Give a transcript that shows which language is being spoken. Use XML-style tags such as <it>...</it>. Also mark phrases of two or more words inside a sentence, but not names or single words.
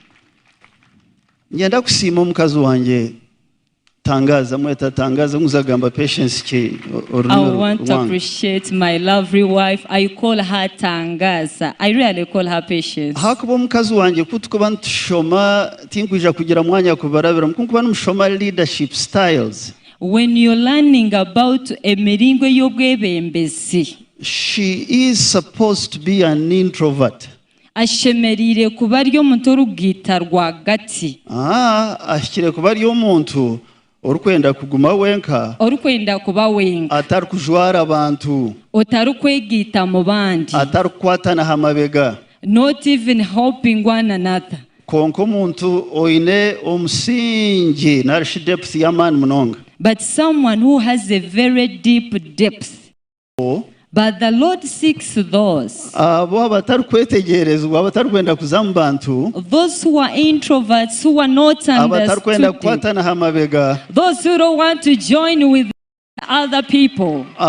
<en>I want to appreciate my lovely wife. I call her Tangaza. I really call her Patience. Leadership styles. When you're learning about</en> <nyn>emiringo y'obwebembezi,</nyn> <en>she is supposed to be an introvert.</en> <nyn>Ashemerire kuba ari omuntu orugita rwagati. Ashikire kuba ari omuntu orukwenda kuguma wenka, orukwenda kuba wenka, atari kujwara abantu, otarukwegita mu bandi, atari kukwatana hamabega,</nyn> <en>not even helping one another.</en> <nyn>Konko muntu oine omusingi narishi depth y'amani munonga.</nyn> <en>But someone who has a very deep depth. But the Lord seeks those. Those who are introverts, who are not understood. Those who don't want to join with other people.</en>